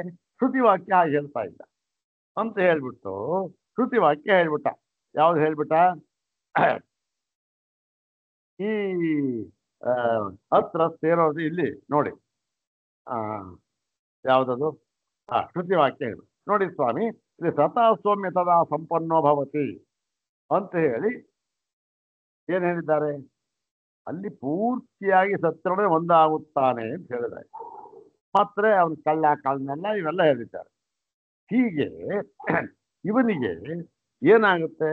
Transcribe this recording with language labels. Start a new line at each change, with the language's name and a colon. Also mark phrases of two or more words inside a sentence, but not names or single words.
Kannada: ಶ್ರುತಿ ವಾಕ್ಯ ಹಾಗೆ ಹೇಳ್ತಾ ಇದ್ದ ಅಂತ ಹೇಳ್ಬಿಟ್ಟು ಶ್ರುತಿ ವಾಕ್ಯ ಹೇಳ್ಬಿಟ್ಟ. ಯಾವ್ದು ಹೇಳ್ಬಿಟ್ಟ? ಈ ಹತ್ರ ಸೇರೋದು ಇಲ್ಲಿ ನೋಡಿ. ಆ ಯಾವ್ದದು? ಶ್ರುತಿ ವಾಕ್ಯ ಹೇಳಿ ನೋಡಿ ಸ್ವಾಮಿ. ಇಲ್ಲಿ
Sanskrit: ಸತಾ ಸೌಮ್ಯ ತದಾ ಸಂಪನ್ನೋ ಭವತಿ
Kannada: ಅಂತ ಹೇಳಿ ಏನ್ ಹೇಳಿದ್ದಾರೆ? ಅಲ್ಲಿ ಪೂರ್ತಿಯಾಗಿ ಸತ್ಯನೊಡನೆ ಒಂದಾಗುತ್ತಾನೆ ಅಂತ ಹೇಳಿದ್ದಾರೆ. ಮಾತ್ರ ಅವನು ಕಳ್ಳನಲ್ಲ ಇವೆಲ್ಲ ಹೇಳಿದ್ದಾರೆ. ಹೀಗೆ ಇವನಿಗೆ ಏನಾಗುತ್ತೆ?